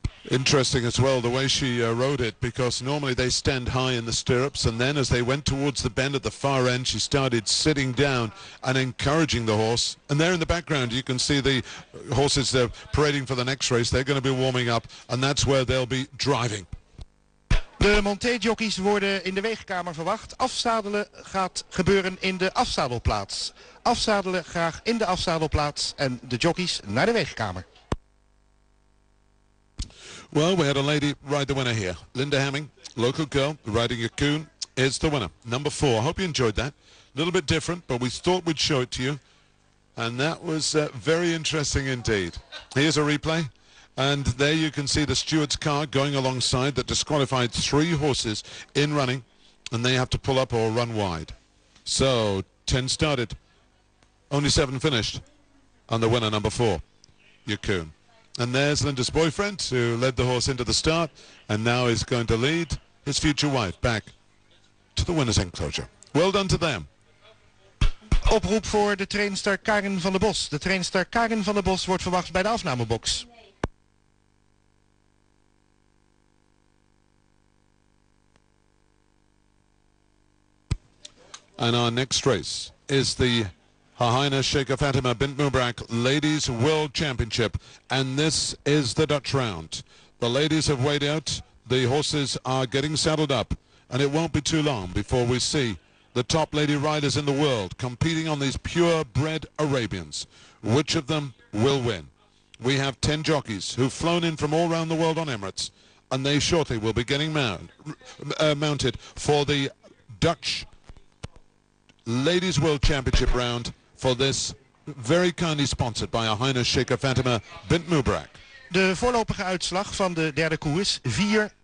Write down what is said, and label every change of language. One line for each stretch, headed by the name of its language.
English: Interesting as well the way she rode it, because normally they stand high in the stirrups, and then as they went towards the bend at the far end, she started sitting down and encouraging the horse. And there in the background you can see the horses parading for the next race. They're going to be warming up, and that's where they'll be driving.
Dutch: De monté-jockeys worden in de weegkamer verwacht. Afzadelen gaat gebeuren in de afzadelplaats. Afzadelen graag in de afzadelplaats en de jockeys naar de weegkamer.
English: Well, we had a lady ride the winner here. Linda Hamming, local girl, riding a coon, is the winner. Number 4. I hope you enjoyed that. A little bit different, but we thought we'd show it to you. And that was very interesting indeed. Here's a replay. And there you can see the steward's car going alongside that disqualified 3 horses in running. And they have to pull up or run wide. So 10 started. Only 7 finished. And the winner, number 4, Yukun. And there's Linda's boyfriend who led the horse into the start and now is going to lead his future wife back to the winner's enclosure. Well done to them.
Dutch: Oproep voor de trainster Karin van der Bos. De trainster Karin van der Bos wordt verwacht bij de afnamebox.
English: And our next race is the Her Highness Sheikha Fatima bint Mubarak Ladies World Championship, and this is the Dutch round. The ladies have weighed out, the horses are getting saddled up, and it won't be too long before we see the top lady riders in the world competing on these purebred Arabians. Which of them will win? We have 10 jockeys who've flown in from all around the world on Emirates, and they shortly will be getting mounted for the Dutch Ladies World Championship round for this, very kindly sponsored by Her Highness Sheikha Fatima bint Mubarak.
Dutch: De voorlopige uitslag van de derde koers 4-2-8.